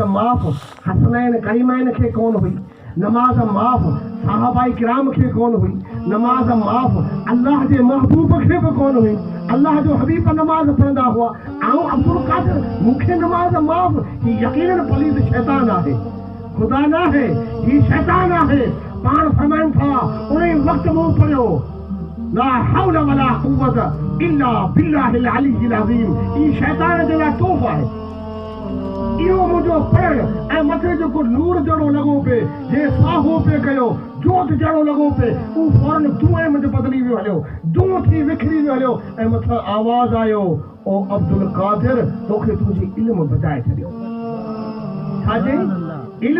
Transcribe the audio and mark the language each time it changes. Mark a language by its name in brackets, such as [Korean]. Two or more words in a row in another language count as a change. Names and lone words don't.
[Sindhi] माफ़ हसनैन करीमैन खे कोन हुई नमाज़ माफ़ साहबाई किराम खे कोन हुई नमाज़ माफ़ अल्लाह जे महबूब खे बि कोन हुई अल्लाह जो हबीब नमाज़ पढ़ंदा हुआ ऐं अब्दुल कादिर मूंखे नमाज़ माफ़ ही यकीनन पलीद शैतान आहे खुदा न आहे ही शैतान आहे पाण फरमाइनि था उन वक़्त मूं पढ़ियो [Arabic] لا حول ولا قوة إلا بالله العلي العظيم [Sindhi] ही शैतान जे लाइ तोहफ़ो आहे इहो मुंहिंजो पढ़णु ऐं मथे जेको नूर जहिड़ो लॻो पिए जे साहो पिए कयो जोत जहिड़ो लॻो पिए उहो फौरन धुएं में बदिली वियो हलियो धूं थी विखरी वियो हलियो ऐं मथां आवाज़ आयो ओ अब्दुल कादिर तोखे तुंहिंजी इल्म बचाए छॾियो छा चई इल्म